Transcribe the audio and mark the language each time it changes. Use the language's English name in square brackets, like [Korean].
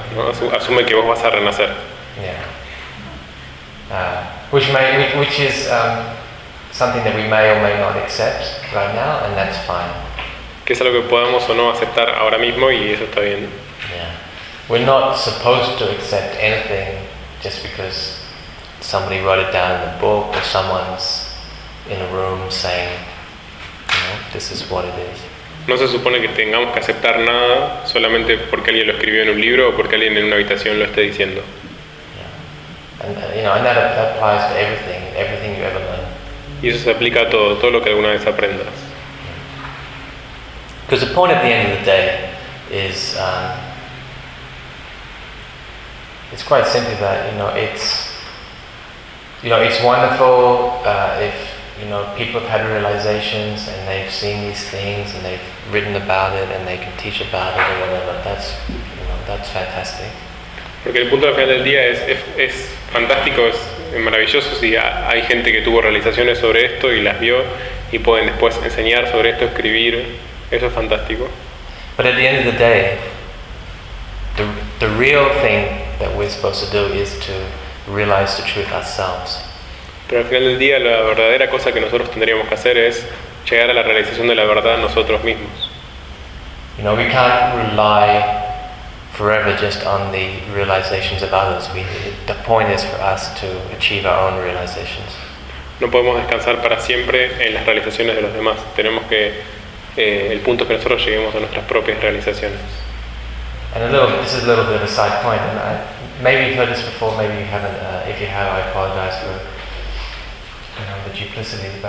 [Spanish] ¿No? Asume que vos vas a renacer. [English] Yeah. Which is something that we may or may not accept right now, and that's fine. [Spanish] Que es algo que podamos o no aceptar ahora mismo, y eso está bien. [English] Yeah, we're not supposed to accept anything just because somebody wrote it down in a book or someone's in a room saying, you know, this is what it is. [Spanish] No se supone que tengamos que aceptar nada solamente porque alguien lo escribió en un libro o porque alguien en una habitación lo esté diciendo. [English] And that applies to everything you ever learn. [Spanish] Y eso se aplica a todo lo que alguna vez aprendas. [English] Because the point at the end of the day is it's quite simply that, it's wonderful if people have had realizations and they've seen these things and they've written about it and they can teach about it or whatever. That's fantastic. [Spanish] Porque el punto al final del día es fantástico, es maravilloso si hay gente que tuvo realizaciones sobre esto y las vio y pueden después enseñar sobre esto, escribir, eso es fantástico. [English] But at the end of the day, the real thing that we're supposed to do is to realize the truth ourselves. [Spanish] Pero al final del día la verdadera cosa que nosotros tendríamos que hacer es llegar a la realización de la verdad nosotros mismos. [English] You know, we can't rely forever just on the realizations of others. The point is for us to achieve our own realizations. [Spanish] No podemos descansar para siempre en las realizaciones de los demás. Tenemos que el punto que nosotros lleguemos a nuestras propias realizaciones. [English] And this is a little bit of a side point. And maybe you've heard this before. Maybe you haven't. If you have, I apologize for the duplicity.